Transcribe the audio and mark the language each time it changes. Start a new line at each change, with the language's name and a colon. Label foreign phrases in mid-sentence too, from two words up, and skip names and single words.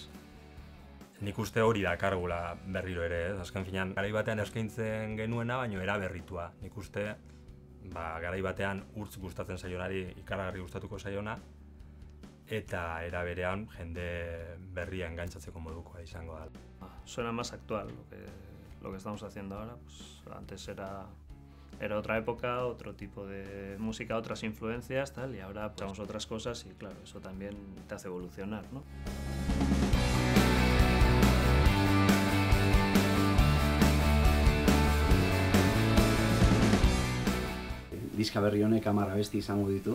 Basque: Nik uste hori dakargula berriro ere, ez? Azken finean, garai batean eskaintzen genuena, baino eraberritua. Nik uste, garai batean Urtz gustatzen zaionari ikaragarri gustatuko zaiona, eta era berean jende berria engantzatzeko modukoa izango da.
Spanish: Suena más actual lo que estamos haciendo ahora, pues antes era otra época, otro tipo de música, otras influencias, tal, y ahora escuchamos otras cosas y claro, eso también te hace evolucionar, ¿no?
Basque: Diska berri honek 10 abesti izango ditu.